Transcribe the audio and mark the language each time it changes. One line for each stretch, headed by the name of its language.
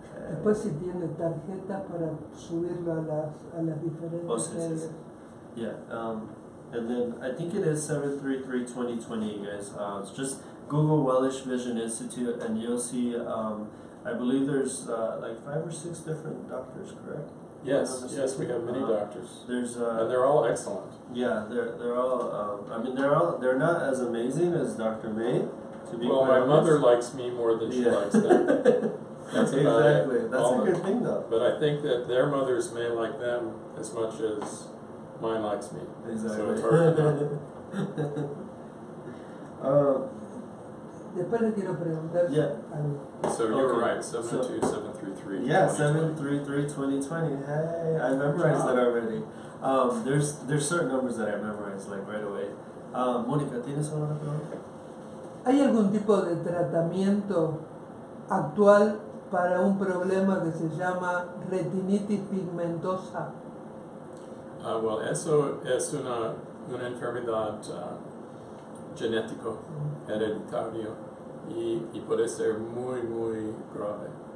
Spanish: Después si tiene tarjetas para subirlo a las diferentes redes.
English: Yeah, and then I think it is 733-2020, you guys. Just Google WELLISH Vision Institute, and you'll see, I believe there's like 5 or 6 different doctors, correct? Yes, we have many doctors. There's and they're all excellent. Yeah, they're all. I mean, they're not as amazing as Dr. May. To be well, my mother likes me more than she likes them. That's exactly. That's a good thing, though. But I think that their mothers may like them as much as mine likes me. Exactly. So it's hard to know.
Spanish: Después le quiero preguntar.
English: So you were right, 722-733. Yeah, 733-2020. Hey, I memorized that already. There's certain numbers that I memorized like right away.
Spanish: Mónica, ¿tienes alguna pregunta? ¿Hay algún tipo de tratamiento actual para un problema que se llama retinitis pigmentosa? Well, eso es una enfermedad genético, hereditario, y puede ser muy, muy grave.